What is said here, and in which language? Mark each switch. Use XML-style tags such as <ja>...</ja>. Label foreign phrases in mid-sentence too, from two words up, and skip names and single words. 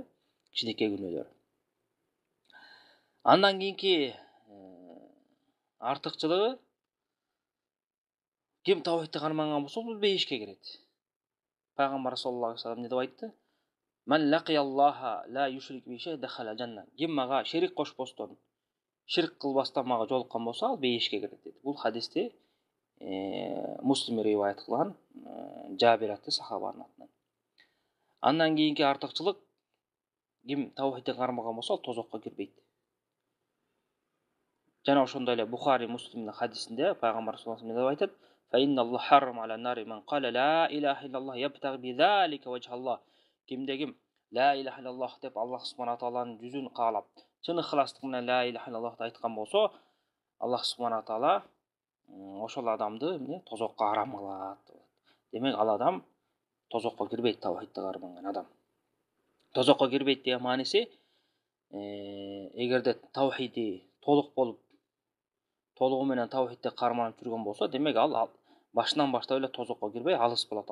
<ky>Кичинекей күнөөлөр. Андан кийинки артыкчылыгы, ким тавхидти карманган болсо, бул бейишке кирет. Пайгамбар</ky> <ar>صلى الله عليه وسلم</ar> <ky>не деп айтты?</ky> <ar>من لقي الله لا يشرك به شيئا دخل الجنة.</ar> <ky>Ким мага шерик кошпостон, ширк кылбастан мага жолуккан болсо, ал бейишке кирет деди. Бул хадисти Муслим риваят кылган, Жабир аттуу сахабанын атынан. Андан кийинки артыкчылык, ким тавхидти кармаган болсо, ал тозокко кирбейт. Жана ошондой эле Бухари Муслимдин хадисинде пайгамбар</ky> <ar>صلى الله عليه وسلم</ar> <ky>деп айтат:</ky> <ar>"فإن الله حرم على النار من قال لا إله إلا الله يبتغي بذلك وجه الله."</ar> <ky>Кимде ким</ky> <ar>لا إله إلا الله</ar> <ky>деп</ky> <ar>الله سبحانه وتعالى</ar> <ky>жүзүн каалап, чын ыхластык менен</ky> <ar>لا إله إلا الله</ar> <ky>айткан болсо,</ky> <ar>الله سبحانه وتعالى</ar> <ky>ошол адамды эмне тозокко арам кылат. Демек ал адам тозокко кирбейт, тавхидти карманган адам. Тозокко кирбейт деген мааниси, эгерде тавхиди толук болуп, толугу менен тавхидти карманып жүргөн болсо, демек ал башынан баштап эле тозокко кирбей алыс болот.</ky>